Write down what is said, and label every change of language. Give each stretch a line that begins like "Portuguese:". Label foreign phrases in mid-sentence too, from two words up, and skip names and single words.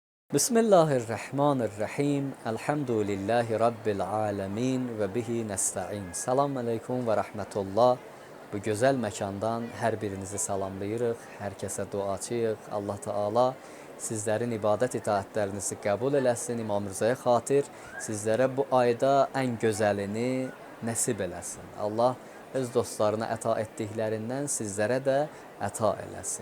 Arabic: بسم الله الرحمن الرحيم. الحمد لله رب العالمين وبه نستعين. السلام عليكم ورحمة الله.
Azerbaijani: Bu gözəl məkandan hər birinizi salamlayırıq. Hər kəsə duacıyıq. Allah Teala sizlərin ibadət itaətlərinizi qəbul eləsin. İmam Rızaya xatir sizlərə bu ayda ən gözəlini nəsib eləsin. Allah öz dostlarına əta etdiklərindən sizlərə də əta eləsin.